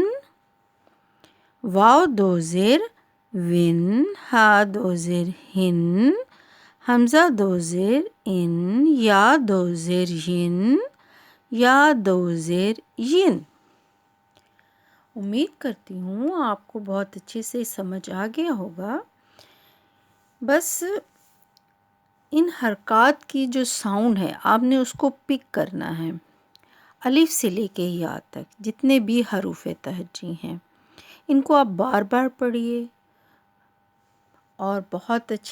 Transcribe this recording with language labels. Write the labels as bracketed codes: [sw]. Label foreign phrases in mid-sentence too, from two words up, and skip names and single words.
[ur] واو 2 زیر ون، ہا 2 زیر ہن، حمزہ 2 زیر ان، یا 2 زیر ین، یا 2 زیر ین. امید کرتی ہوں آپ کو بہت اچھے سے سمجھ آ گیا ہوگا. بس ان حرکات کی جو ساؤنڈ ہے آپ نے اس کو پک کرنا ہے. الف سے لے کے یا تک جتنے بھی حروف تہجی ہیں ان کو آپ بار بار پڑھیے اور بہت اچھے